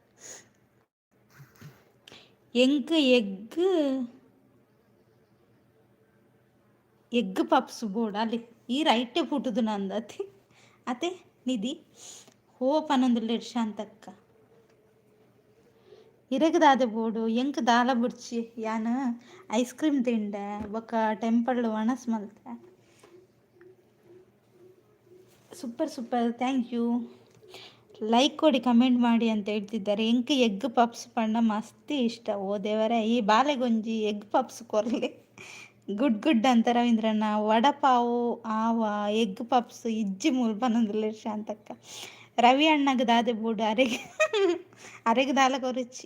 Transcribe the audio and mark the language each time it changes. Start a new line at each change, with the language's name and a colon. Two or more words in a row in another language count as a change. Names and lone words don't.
English: egg puffs board
Tulu: ಅಲ್ಲಿ ಈ ರೈಟೇ ಪುಟುದು ನಂದು ಅತೆ ನಿಧಿ ಹೋ ಪನೊಂದುಲ್ಲೇರು ಶಾಂತಕ್ಕ. ಇರಗದಾದೆ ಬೋಡು ಎಂಕ್ ದಾಲ ಬುಡ್ಚಿ ಯಾನ್
English: ice cream
Tulu: ತಿಂಡೆ ಬೊಕ್ಕ ಟೆಂಪಲ್ ವನಸ್ ಮಲ್ತೆ.
English: super thank you.
Kannada: ಲೈಕ್ ಕೊಡಿ, ಕಮೆಂಟ್ ಮಾಡಿ ಅಂತ ಹೇಳ್ತಿದ್ದಾರೆ.
Tulu: ಎಂಕ್
English: egg puffs
Tulu: ಪಂಡ ಮಸ್ತಿ ಇಷ್ಟ. ಓ ದೇವರೇ, ಈ ಬಾಲೆಗೊಂಜಿ
English: egg puffs
Tulu: ಕೊರ್ಲಿ.
Kannada: ಗುಡ್ ಅಂತ ರವೀಂದ್ರಣ್ಣ.
Tulu: ವಡಪಾವು ಆವ
English: egg puffs
Tulu: ಇಜ್ಜಿ ಮೂಲ್ ಪನೊಂದುಲ್ಲೇರು ಶಾಂತಕ್ಕ. ರವಿ ಅಣ್ಣಗೆ ದಾದೆ ಬೋಡು ಅರೆಗೆ ದಾಲ ಕೊರಿಚಿ.